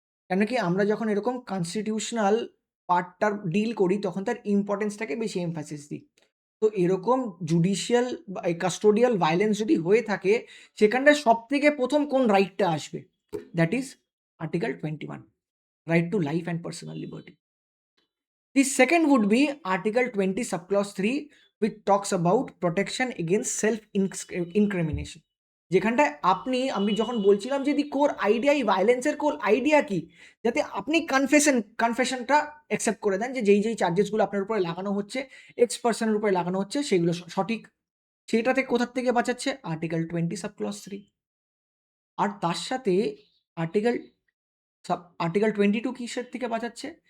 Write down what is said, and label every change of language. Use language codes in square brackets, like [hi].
[bn] কেন কি আমরা যখন এরকম কনস্টিটিউশনাল পার্টটা ডিল করি তখন তার ইম্পর্টেন্সটাকে বেশি এমফাসিস দিই। তো এরকম জুডিশিয়াল বা কাস্টোডিয়াল ভায়োলেন্স যদি হয়ে থাকে, সেখানটায় সবথেকে প্রথম কোন রাইটটা আসবে? [en] That is article 21, right to life and personal liberty. The second would be Article 20 subclause 3, which talks about protection against self incrimination। [bn] যেখানটায় আমি যখন বলছিলাম যে দি কোর আইডিয়া, এই ভায়োলেন্সের কোর আইডিয়া কি, যাতে আপনি কনফেশনটা অ্যাকসেপ্ট করে দেন যে যেই চার্জেসগুলো আপনার উপরে লাগানো হচ্ছে, এক্স পার্সনের উপরে লাগানো হচ্ছে, সেগুলো সঠিক। সেটা থেকে কোথার থেকে বাঁচাচ্ছে? Article 20 subclause 3। আর তার সাথে আর্টিকেল আর্টিকেল 22 কিসের থেকে বাঁচাচ্ছে?